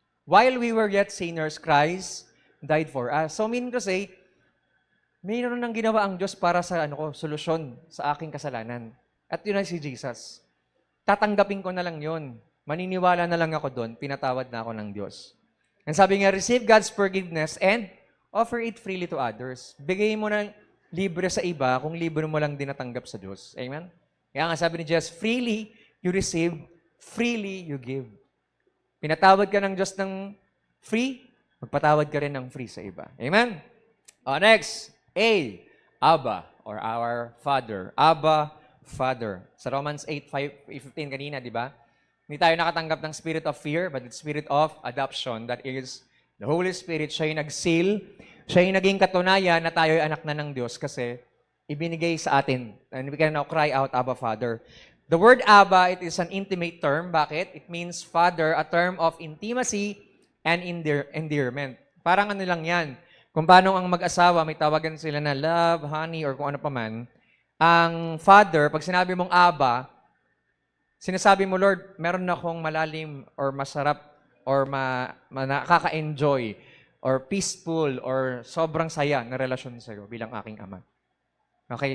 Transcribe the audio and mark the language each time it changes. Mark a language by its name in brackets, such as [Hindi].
[English] While we were yet sinners, Christ died for us. So meaning to say, [Filipino] mayroon nang ginawa ang Diyos para sa solusyon sa aking kasalanan. At yun ay si Jesus. Tatanggapin ko na lang yun. Maniniwala na lang ako doon, pinatawad na ako ng Diyos. And sabi nga, [English] receive God's forgiveness and offer it freely to others. [Filipino] Bigay mo na libre sa iba kung libre mo lang din natanggap sa Diyos. Amen? Kaya nga sabi ni [English] Jesus, freely you receive, freely you give. [Filipino] Pinatawad ka ng Diyos ng free, magpatawad ka rin ng free sa iba. [English] Amen? Next, Abba, or our Father. [Filipino] Abba, Father. Sa Romans 8:15 kanina, di ba? Hindi tayo nakatanggap ng [English] spirit of fear, but the spirit of adoption. That is, the Holy Spirit, [Filipino] siya yung nag-seal, siya yung naging katunayan na tayo ay anak na ng Diyos kasi ibinigay sa atin. [English] And we can now cry out, Abba, Father. The word Abba, it is an intimate term. Bakit? It means Father, a term of intimacy, and endearment. [Filipino] Parang ano lang yan. Kung paano ang mag-asawa, may tawagan sila na love, honey, or kung ano pa man. Ang father, pag sinabi mong Aba, sinasabi mo, Lord, meron na akong malalim or masarap or nakaka-enjoy or peaceful or sobrang saya na relasyon sa iyo bilang aking ama. Okay?